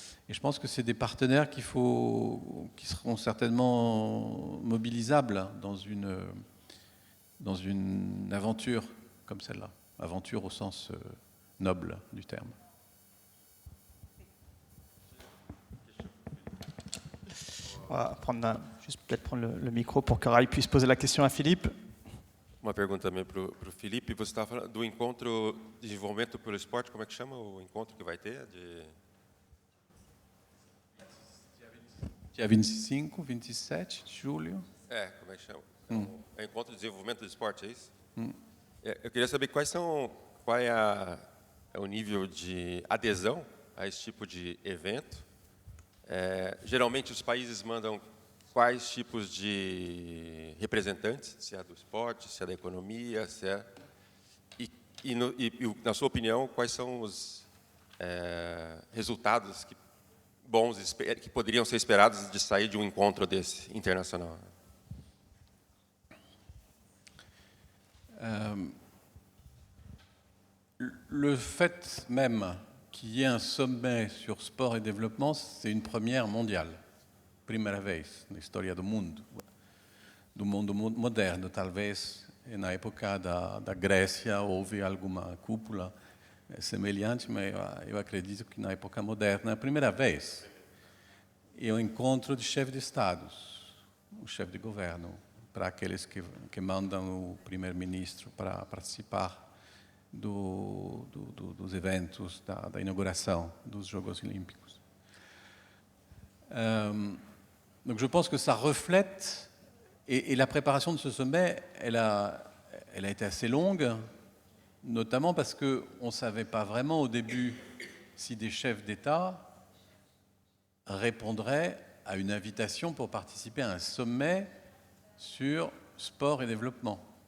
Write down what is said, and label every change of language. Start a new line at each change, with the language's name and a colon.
French: Et je pense que c'est des partenaires qui seront certainement mobilisables dans une aventure comme celle-là. Aventure au sens noble du terme. On va juste peut-être prendre le micro pour que Rai puisse poser la question à Philippe.
Portuguese: Uma pergunta também para o Felipe. Você estava falando do encontro de desenvolvimento pelo esporte, como é que chama o encontro que vai ter? Dia 25, 27 de julho. Como é que chama? É encontro de desenvolvimento do esporte, é isso? Eu queria saber qual é o nível de adesão a esse tipo de evento. Geralmente os países mandam quais tipos de representantes, se é do esporte, se é da economia, se é... E na sua opinião, quais são os resultados bons que poderiam ser esperados de sair de um encontro desse internacional?
French: Le fait même qu'il y ait un sommet sur sport et développement, c'est une première mondiale.
Portuguese: Primeira vez na história do mundo moderno. Talvez na época da Grécia houve alguma cúpula semelhante, mas eu acredito que na época moderna é a primeira vez. É um encontro de chefes de estados, o chefe de governo, para aqueles que mandam o primeiro-ministro para participar dos eventos da inauguração dos Jogos Olímpicos.
French: Donc je pense que ça reflète, et la préparation de ce sommet, elle a été assez longue, notamment parce qu'on ne savait pas vraiment au début si des chefs d'État répondraient à une invitation pour participer à un sommet sur sport et développement.